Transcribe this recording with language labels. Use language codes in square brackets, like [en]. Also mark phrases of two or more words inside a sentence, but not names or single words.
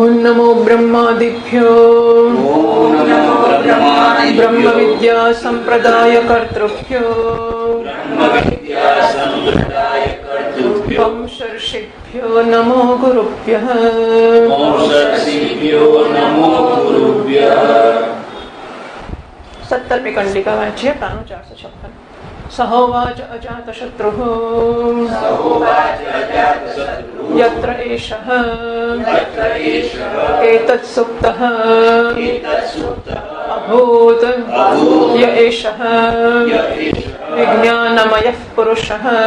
[sa] नमो ब्रह्मादिभ्यो ब्रह्म विद्या संप्रदाय कर्तृभ्यो वंशर्षिभ्यो नमो गुरुभ्यः [gu] 17મી કંડિકા વાંચીએ. [sa] 456. सहोवाच अजातशत्रुः यत्र एषः एतत् सुप्तः अभूत य एषः विज्ञानमयः पुरुषः